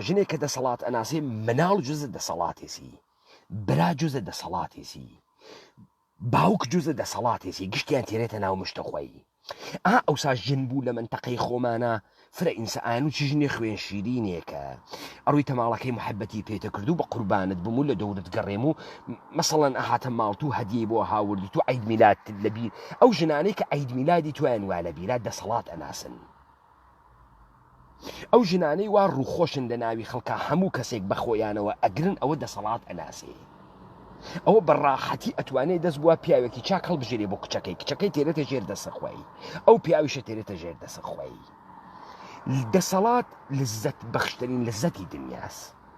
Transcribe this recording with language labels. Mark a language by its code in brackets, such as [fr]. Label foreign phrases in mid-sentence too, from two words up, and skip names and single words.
[sdh] ژنێک کە دەسەڵات ئەناسێ مناڵ جوزە دەسەڵاتێسی برا جوزە دەسەڵاتێسی باوک جوزە دەسەڵاتێسی گشتیان تێرێتە ناو مشتە خۆی ئەوسا ژن بوو لە منتەقەی خۆمانە فرە ئینسان و چ ژنێ خوێن شیرینێکە ئەڕووی تەماڵەکەی محەبەتی پێتە کردو بە قوربانت بم و لە دەورت گەڕێم و مەسەڵەن ئەهاتە ماڵت و هەدیە بۆ هاوردی تو عید میلاد لەبیر ئەو ژنانەی کە عید میلادی تویان وا لە بیرات دەسەڵات ئەناسن ئەو ژنانەی وا ڕووخۆشن لە ناوی خەڵکە هەموو کەسێک بە خۆیانەوە ئەگرن ئەوە دەسەڵات ئەناسێ ئەوە بەڕاحەتی ئەتوانێت دەست بووە پیاوێکی چاک هەڵبژێرێ بۆ کچەکەی تێرێتە ژێر دەسەخۆی ئەو پیاویشە تێرێتە ژێر دەسەخۆی دەسەڵات لەزەت بەخشترین لەزەتی دنیاست